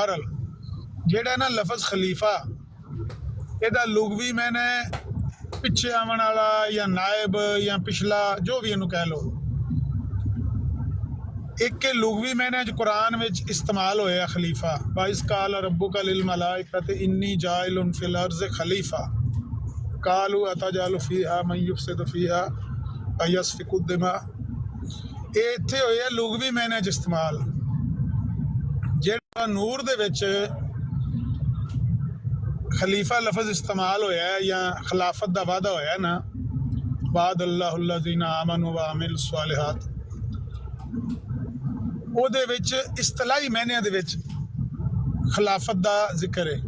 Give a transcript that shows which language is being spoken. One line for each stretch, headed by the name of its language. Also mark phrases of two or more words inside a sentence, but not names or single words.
Punjabi: ਬਹਰਹਾਲ ਜਿਹੜਾ ਨਾ ਲਫ਼ਜ਼ ਖਲੀਫਾ, ਇਹਦਾ ਲੁਗਵੀ ਮਾਇਨਾ ਪਿੱਛੇ ਆਉਣ ਵਾਲਾ ਜਾਂ ਨਾਇਬ ਜਾਂ ਪਿਛਲਾ, ਜੋ ਵੀ ਇਹਨੂੰ ਕਹਿ ਲਓ। ਇੱਕ ਲੁਗਵੀ ਮਾਇਨੇ 'ਚ ਕੁਰਾਨ ਵਿੱਚ ਇਸਤੇਮਾਲ ਹੋਇਆ ਖਲੀਫਾ,
Arabic: وإذ قال ربك للملائكة إني جاعل في الأرض خليفة قالوا أتجعل فيها من يفسد فيها ويسفك الدماء.
Punjabi: ਇਹ ਇੱਥੇ ਹੋਇਆ ਲੁਗਵੀ ਮਾਇਨੇ 'ਚ ਇਸਤੇਮਾਲ। ਜਿਹੜਾ ਨੂਰ ਦੇ ਵਿੱਚ ਖਲੀਫਾ ਲਫ਼ਜ਼ ਇਸਤੇਮਾਲ ਹੋਇਆ ਜਾਂ ਖਿਲਾਫਤ ਦਾ ਵਾਅਦਾ ਹੋਇਆ ਨਾ,
Arabic: وعد الله الذين آمنوا وعملوا الصالحات,
Punjabi: ਉਹਦੇ ਵਿੱਚ ਇਸਤਲਾਹੀ ਮਾਇਨਿਆਂ ਦੇ ਵਿੱਚ ਖਿਲਾਫਤ ਦਾ ਜ਼ਿਕਰ ਹੈ।